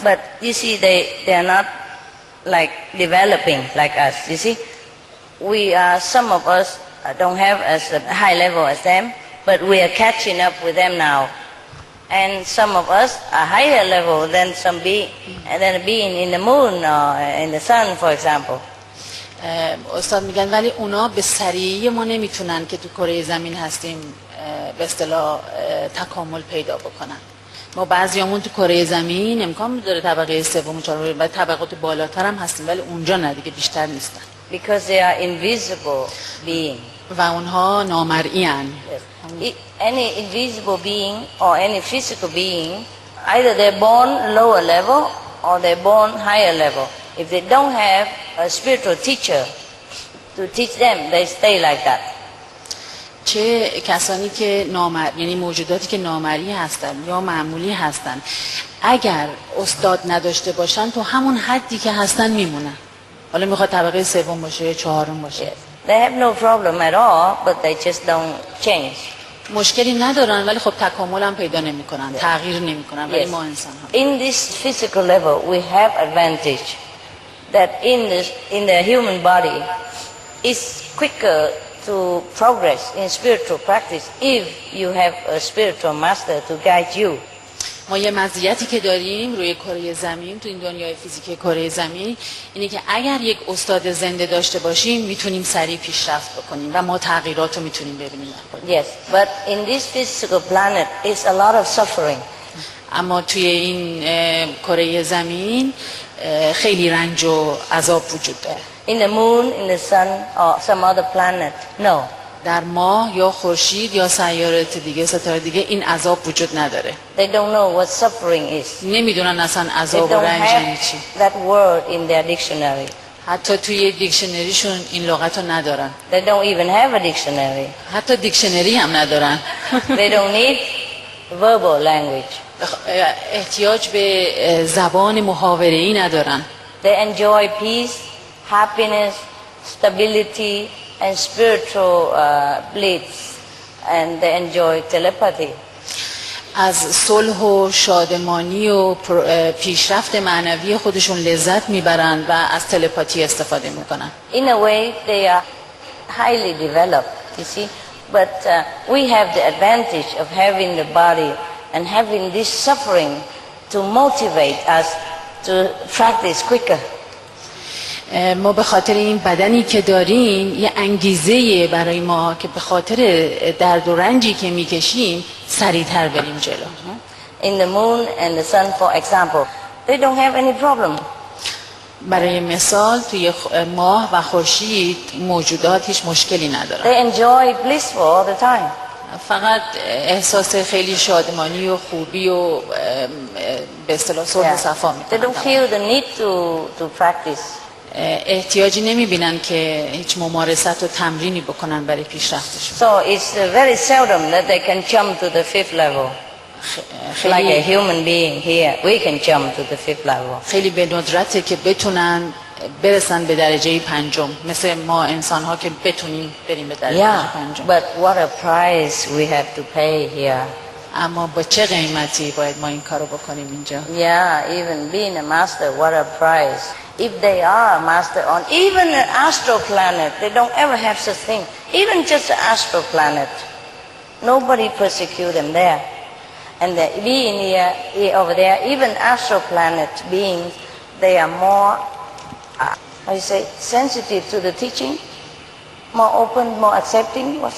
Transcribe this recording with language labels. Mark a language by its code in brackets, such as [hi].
[en] But you see, they are not like developing like us. You see, we are, some of us don't have as a high level as them, but we are catching up with them now. And some of us are higher level than some being in the moon or in the sun, for example. [fa] استاد میگن ولی اونا به سریعی ما نمیتونن که تو کره زمین هستیم به اصطلاح تکامل پیدا بکنن. ما بعضیامون تو کره زمین امکان داره طبقه سوم و چهارم و طبقات بالاتر هم هستیم، ولی اونجا نه دیگه، بیشتر نیستن. [en] Because they are invisible being. [fa] و اونها نامرئی ان. [en] Any invisible being or any physical being, either they're born lower level or they're born higher level. If they don't have a spiritual teacher to teach them, they stay like that. [fa] چه کسانی که یعنی موجوداتی که نامری هستن یا معمولی هستن اگر استاد نداشته باشن تو همون حدی که هستن میمونن. حالا میخواد طبقه سوم باشه یا چهارم باشه. [en] Yes. They have no problem at all, but they just don't change. [fa] مشکلی ندارن ولی خب تکامل هم پیدا نمیکنن، تغییر نمیکنن. ولی ما انسان ها [en] In this physical level we have advantage that in the human body is quicker to progress in spiritual practice if you have a spiritual master to guide you. [fa] ما یه مزیتی که داریم روی کره زمین، تو این دنیای فیزیک کره زمین، اینه که اگر یک استاد زنده داشته باشیم میتونیم سریع پیشرفت بکنیم و ما تغییرات رو میتونیم ببینیم. [en] Yes, but in this physical planet is a lot of suffering. [fa] اما توی این کره زمین خیلی رنج و عذاب وجود داره. [en] In the moon, in the sun, or some other planet, no. [fa] در ماه یا خورشید یا سیارات دیگه، ستاره دیگه این عذاب وجود نداره. [en] They don't know what suffering is. [fa] نمیدونن اصلا [en] They [fa] عذاب و [en] don't [fa] رنج یعنی چی. [en] have that word in their dictionary. [fa] حتی توی دیکشنریشون این لغت رو ندارن. [en] They don't even have a dictionary. [fa] حتی دیکشنری هم ندارن. [en] They don't need verbal language. [fa] احتیاج به زبان محاوره‌ای ندارن. [en] They enjoy peace, happiness, stability, and spiritual bliss, and they enjoy telepathy. [fa] از صلح و شادمانی و پیشرفت معنوی خودشون لذت میبرن و از تلپاتی استفاده میکنن. [en] In a way, they are highly developed, you see. But we have the advantage of having the body and having this suffering to motivate us to practice quicker. [fa] ما به خاطر این بدنی که داریم یه انگیزه برای ما که به خاطر درد و رنجی که میکشیم سریعتر بریم جلو. [en] In the moon and the sun, for example, they don't have any problem. [fa] برای مثال توی ماه و خورشید موجودات هیچ مشکلی ندارن. [en] They enjoy bliss all the time. [fa] فقط احساس خیلی شادمانی و خوبی و به اصطلاح صلح و صفا [en] They [fa] میکنن. [en] don't feel the need to practice. [fa] احتیاجی نمیبینن که هیچ ممارست و تمرینی بکنن برای پیشرفتشون. [en] So it's very seldom that they can jump to the fifth level. Like a human being here, we can jump to the fifth level. [fa] خیلی به ندرته که بتونن برسن به درجه پنجم، مثل ما انسان ها که بتونیم بریم به درجه پنجم. [en] But what a price we have to pay here. [fa] اما با چه قیمتی باید ما این کارو بکنیم اینجا؟ [en] Yeah, even being a master, what a price. If they are a master on even an astral planet, they don't ever have such thing. Even just an astral planet, nobody persecute them there. And the being here over there, even astral planet beings, they are more, how you say, sensitive to the teaching, more open, more accepting.